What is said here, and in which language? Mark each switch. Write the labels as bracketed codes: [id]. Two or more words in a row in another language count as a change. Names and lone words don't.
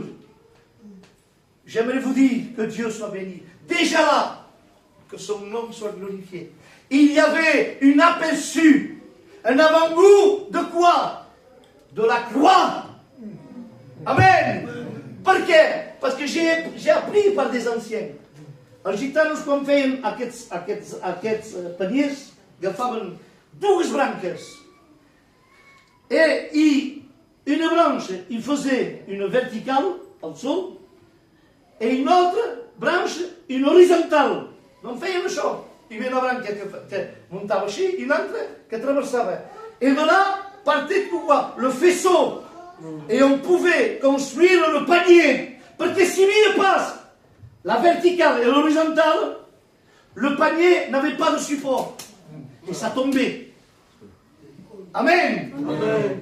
[fr] J'aimerais vous dire que Dieu soit béni. Déjà là, que son nom soit glorifié. Il y avait un aperçu, un avant-goût de quoi? De la croix. Amen. Pourquoi? Parce que j'ai appris par des anciens. [ca] Els gitanos, quan feien aquests paniers, agafaven dues branques i [fr] une branche, il faisait une verticale au sol, et une autre branche, une horizontale. [ca] Donc feia això. Hi havia una branca que muntava així i una altra que traversava. [fr] Et de là partait quoi? Le faisceau. Et on pouvait construire le panier. Parce que si lui passe la verticale et l'horizontale, le panier n'avait pas de support. Et ça tombait. Amen. Amen.